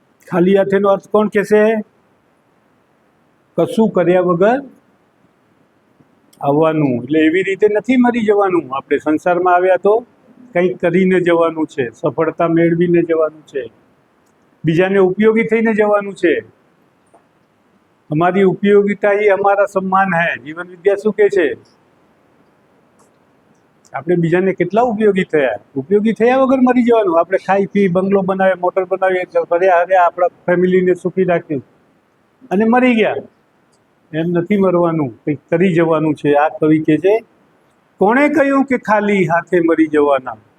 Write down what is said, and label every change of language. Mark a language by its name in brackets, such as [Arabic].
[Gujarati] ખાલી હાથેનો અર્થ કોણ કહેશે? કશું કર્યા વગર આવવાનું. એટલે એવી રીતે નથી મરી જવાનું. આપણે સંસારમાં આવ્યા તો કંઈક કરીને જવાનું છે, સફળતા મેળવીને જવાનું છે, બીજાને ઉપયોગી થઈને જવાનું છે. [Hindi] हमारी उपयोगिता ही हमारा सम्मान है. [Gujarati] जीवन विद्या શું કહે છે? આપણે બીજાને કેટલા ઉપયોગી થયા? ઉપયોગી થયા વગર મરી જવાનું. આપણે ખાઈ પી બંગલો બનાવે, મોટર બનાવીએ, ફર્યા હર્યા, આપણા ફેમિલીને સુખી રાખ્યું અને મરી ગયા. એમ નથી મરવાનું, કંઈક કરી જવાનું છે. આ કવિ કહે છે કોણે કહ્યું કે ખાલી હાથે મરી જવાના?